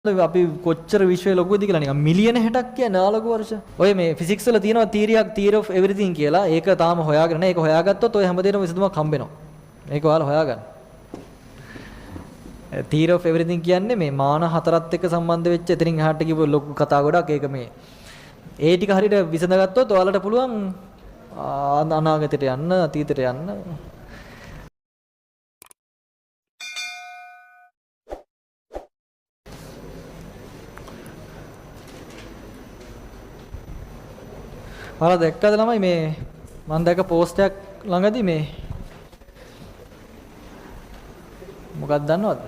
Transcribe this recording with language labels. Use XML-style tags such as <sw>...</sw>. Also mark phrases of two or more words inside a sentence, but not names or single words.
<si>අපි කොච්චර විශ්වයේ ලොකුද කියලා නිකන් මිලියන 60ක් කියන්නේ ආලෝක වර්ෂ. ඔය මේ ෆිසික්ස් වල තියෙනවා</si> <en>theory of everything</en> <si>කියලා. ඒක තාම හොයාගෙන නැහැ. ඒක හොයාගත්තොත් ඔය හැමදේටම විසඳුමක් හම්බෙනවා. මේක ඔයාලා හොයාගන්න.</si> <en>theory of everything</en> <si>කියන්නේ මේ මාන හතරත් එක්ක සම්බන්ධ වෙච්ච එතනින් එහාට කිව්ව ලොකු කතා ගොඩක්. ඒක මේ ඒ ටික හරියට විසඳගත්තොත් ඔයාලට පුළුවන් අනාගතයට යන්න, අතීතයට යන්න. ඔයාලා දැක්කද ළමයි මේ මම දැක්ක පෝස්ට් එකක් ළඟදී මේ මොකක්ද දන්නවද?</si>